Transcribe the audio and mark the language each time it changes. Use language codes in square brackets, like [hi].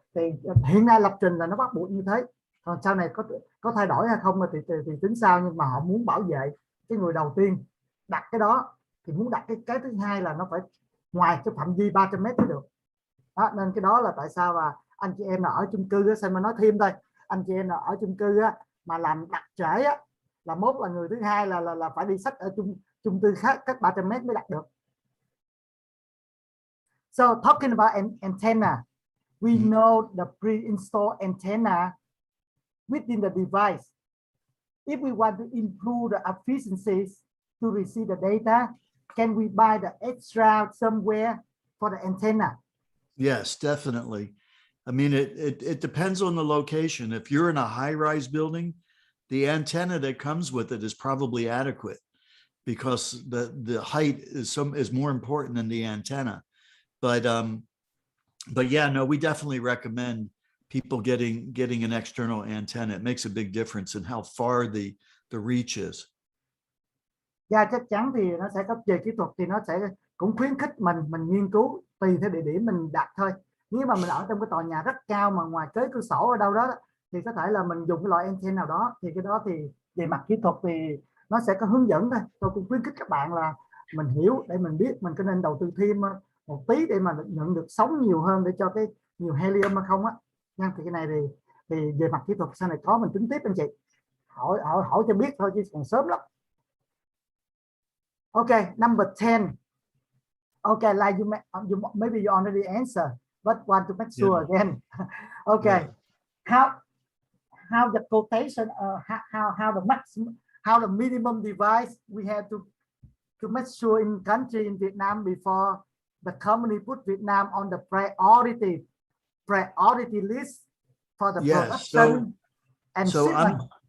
[vi] Thì hiện nay lập trình là nó bắt buộc như thế, còn sau này có thay đổi hay không thì tính sao, nhưng mà họ muốn bảo vệ cái người đầu tiên đặt cái đó, thì muốn đặt cái thứ hai là nó phải ngoài cái phạm vi 300 mét mới được đó. Nên cái đó là tại sao mà anh chị em là ở chung cư á, xem mà nói thêm thôi, anh chị em là ở chung cư á, mà làm đặt trễ á, là mốt là người thứ hai là phải đi xách ở chung cư khác cách 300 mét mới đặt được. [en] So talking about antenna, we know the pre-installed antenna within the device. If we want to improve the efficiencies to receive the data, can we buy the extra somewhere for the antenna? Yes, definitely. I mean, it depends on the location. If you're in a high-rise building, the antenna that comes with it is probably adequate, because the height is more important than the antenna. But yeah, no, we definitely recommend people getting an external antenna. It makes a big difference in how far the reach is. [vi] Dạ, chắc chắn thì nó sẽ có về kỹ thuật, thì nó sẽ cũng khuyến khích mình nghiên cứu tùy theo địa điểm mình đặt thôi. Nếu mà mình ở trong cái tòa nhà rất cao mà ngoài kế cửa sổ ở đâu đó, thì có thể là mình dùng cái loại antenna nào đó, thì cái đó thì về mặt kỹ thuật thì nó sẽ có hướng dẫn thôi. Tôi cũng khuyến khích các bạn là mình hiểu để mình biết mình có nên đầu tư thêm một tí để mà nhận được sóng nhiều hơn, để cho cái nhiều helium mà không á. Nhưng thì cái này thì về mặt kỹ thuật sau này có mình tính tiếp anh chị, hỏi cho biết thôi chứ còn sớm lắm. [en] Okay, number 10. Okay, like you maybe you already answered, but want to make sure again. Okay, how the quotation, how the maximum, how the minimum device we have to make sure in country in Vietnam before the company put Vietnam on the priority list for the production and shipment.